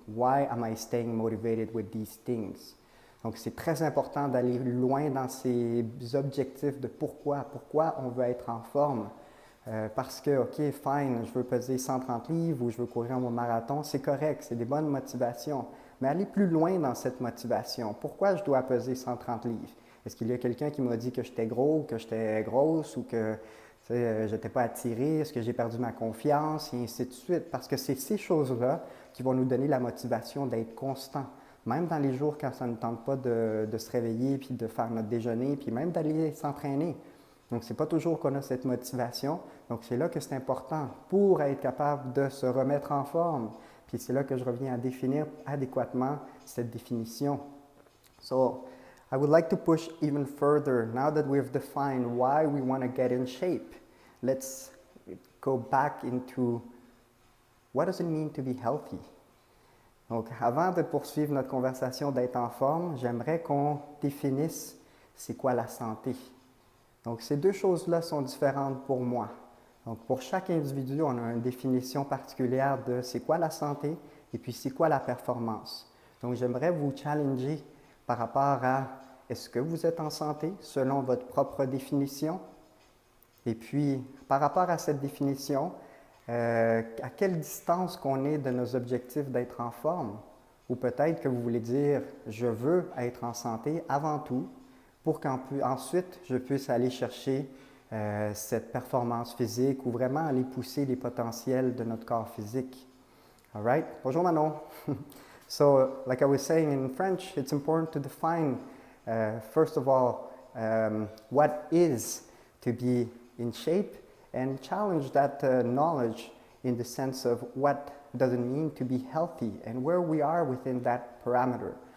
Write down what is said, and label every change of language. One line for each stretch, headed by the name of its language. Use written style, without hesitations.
English: Why am I staying motivated with these things?
French: Donc c'est très important d'aller loin dans ces objectifs de pourquoi on veut être en forme. Parce que, ok, fine, je veux peser 130 livres ou je veux courir mon marathon, c'est correct, c'est des bonnes motivations. Mais aller plus loin dans cette motivation. Pourquoi je dois peser 130 livres? Est-ce qu'il y a quelqu'un qui m'a dit que j'étais gros, que j'étais grosse ou que je n'étais pas attiré? Est-ce que j'ai perdu ma confiance? Et ainsi de suite. Parce que c'est ces choses-là qui vont nous donner la motivation d'être constant. Même dans les jours quand ça ne tente pas de se réveiller, puis de faire notre déjeuner, puis même d'aller s'entraîner. Donc, ce n'est pas toujours qu'on a cette motivation. Donc, c'est là que c'est important pour être capable de se remettre en forme. Puis c'est là que je reviens à définir adéquatement cette définition.
English: So, I would like to push even further. Now that we've defined why we want to get in shape, let's go back into what does it mean to be healthy?
French: Donc, avant de poursuivre notre conversation d'être en forme, j'aimerais qu'on définisse c'est quoi la santé. Donc, ces deux choses-là sont différentes pour moi. Donc, pour chaque individu, on a une définition particulière de c'est quoi la santé et puis c'est quoi la performance. Donc, j'aimerais vous challenger par rapport à est-ce que vous êtes en santé selon votre propre définition? Et puis, par rapport à cette définition, à quelle distance qu'on est de nos objectifs d'être en forme? Ou peut-être que vous voulez dire, je veux être en santé avant tout pour qu'ensuite je puisse aller chercher cette performance physique ou vraiment aller pousser les potentiels de notre corps physique.
English: All right? Bonjour Manon. So, like I was saying in French, it's important to define, first of all, what is to be in shape and challenge that knowledge in the sense of what does it mean to be healthy and where we are within that parameter.